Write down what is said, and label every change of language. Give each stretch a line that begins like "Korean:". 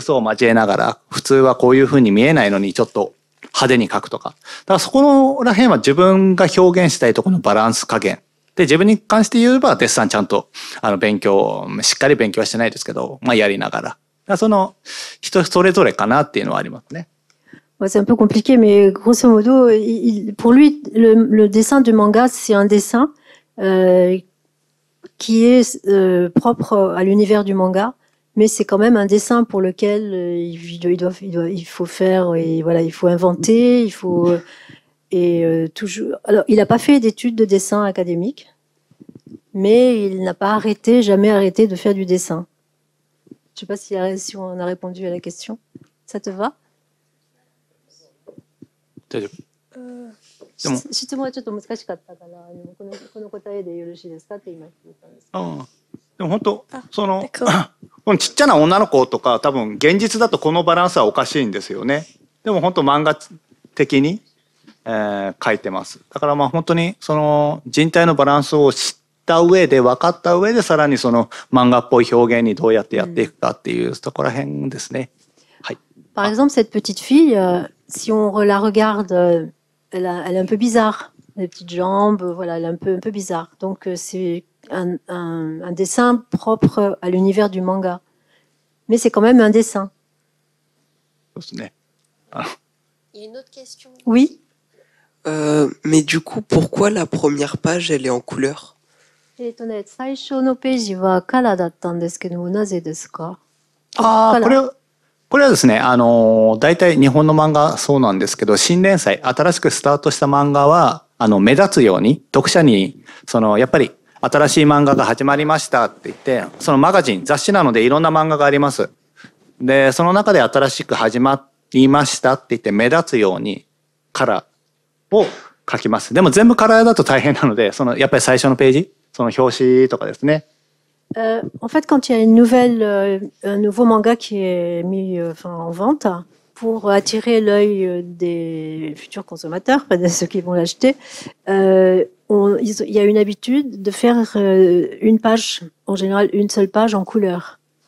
Japanese: 嘘を交えながら普通はこういう風に見えないのにちょっと派手に描くとか。だからそこら辺は自分が表現したいところのバランス加減。で、自分に関して言えばデッサンちゃんと勉強、しっかり勉強はしてないですけど、やりながら。だからその人それぞれかなっていうのはありますね。
French: C'est un peu compliqué, mais grosso modo, pour lui, le dessin du manga, c'est un dessin qui est propre à l'univers du manga, mais c'est quand même un dessin pour lequel il faut faire, et voilà, il faut inventer, toujours. Alors, il n'a pas fait d'études de dessin académique, mais il n'a pas jamais arrêté de faire du dessin. Je ne sais pas si on a répondu à la question. Ça te va?
Japanese: でも、質問はちょっと難しかったから、この答えでよろしいですかって今聞いたんですけど。うん、でも本当その
French: d'accord.
Japanese: このちっちゃな女の子とか多分現実だとこのバランスはおかしいんですよね。でも本当漫画的に、描いてます。だからまあ本当にその人体のバランスを知った上で分かった上でさらにその漫画っぽい表現にどうやってやっていくかっていうところら辺ですね。はい。
French: Par exemple, cette petite fille, si on la regarde, elle est un peu bizarre. Les petites jambes, voilà, elle est un peu bizarre. Donc, c'est un dessin propre à l'univers du manga. Mais c'est quand même un dessin.
Japanese: そうですね。
French: Il y a une autre question. Oui. Mais du coup, pourquoi la première page, elle est en couleur?
Japanese: 最初のページはカラーだったんですけども、なぜですか？ああ、これはですね、大体日本の漫画そうなんですけど、新連載、新しくスタートした漫画は、目立つように、読者に、やっぱり、新しい漫画が始まりましたって言って、そのマガジン、雑誌なのでいろんな漫画があります。で、その中で新しく始まりましたって言って目立つように、カラーを書きます。でも全部カラーだと大変なので、やっぱり最初のページ、その表紙とかですね。
French: En fait, quand il y a un nouveau manga qui est mis en vente, pour attirer l'œil des futurs consommateurs, de ceux qui vont l'acheter, il y a une habitude de faire une page, en général une seule page en couleur.